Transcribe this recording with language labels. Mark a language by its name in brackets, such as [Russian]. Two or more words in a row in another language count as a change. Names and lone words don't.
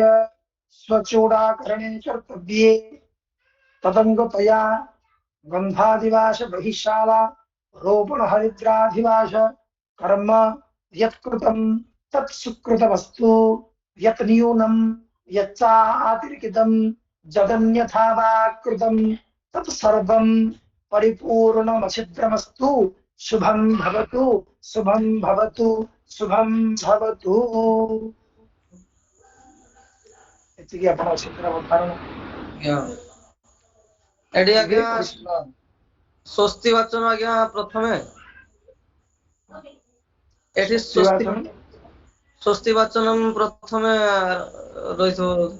[Sanskrit] स्वचूडाकरणे कर्तव्ये तदङ्गतया गन्धादिवास बहिशाला रोपण हरिद्राधिवास कर्म यत्कृतं तत्सुकृतमस्तु यत् न्यूनं यच्चातिरिक्तं जदन्यथा वा कृतं तत् सर्वं परिपूर्णमच्छिद्रमस्तु। शुभं भवतु शुभं भवतु शुभं भवतु। [Odia] ଏତିକି ଆପଣ ଅସିଦ୍ରା ଉଦ୍ଧାରଣ ଏଠି କରିବେ ଆଜ୍ଞା କୃଷ୍ଣ। ସ୍ୱସ୍ତି ବାଚନ ଆଜ୍ଞା ପ୍ରଥମେ ଏଠି ସ୍ୱସ୍ତିବାଚନ ସ୍ୱସ୍ତି ବାଚନ ପ୍ରଥମେ ରହିଥିବ।